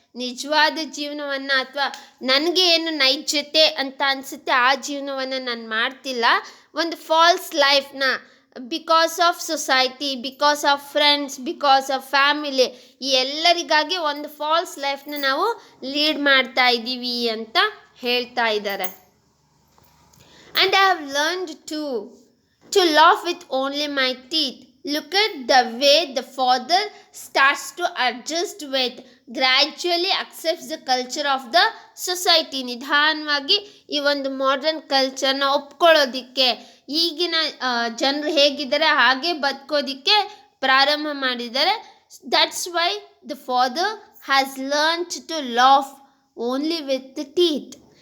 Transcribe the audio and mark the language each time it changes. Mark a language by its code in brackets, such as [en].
[kn] ನಿಜವಾದ ಜೀವನವನ್ನು ಅಥವಾ ನನಗೆ ಏನು ನೈಜತೆ ಅಂತ ಅನಿಸುತ್ತೆ ಆ ಜೀವನವನ್ನು ನಾನು ಮಾಡ್ತಿಲ್ಲ. ಒಂದು falls ಲೈಫ್ನ [en] because of society, because of friends, because of family, [kn] ಈ ಎಲ್ಲರಿಗಾಗಿ ಒಂದು ಫಾಲ್ಸ್ ಲೈಫ್ನ ನಾವು ಲೀಡ್ ಮಾಡ್ತಾ ಇದ್ದೀವಿ ಅಂತ ಹೇಳ್ತಾ ಇದ್ದಾರೆ. [en] And I have learned to laugh with only my teeth. Look at the way the father starts to adjust with, gradually accepts the culture of the society. [kn] ನಿಧಾನವಾಗಿ ಈ ಒಂದು ಮಾಡರ್ನ್ ಕಲ್ಚರ್ನ ಒಪ್ಕೊಳ್ಳೋದಿಕ್ಕೆ, ಈಗಿನ ಜನರು ಹೇಗಿದ್ದಾರೆ ಹಾಗೆ ಬದುಕೋದಿಕ್ಕೆ ಪ್ರಾರಂಭ ಮಾಡಿದ್ದಾರೆ. [en] That's why the father has learned to laugh only with the teeth.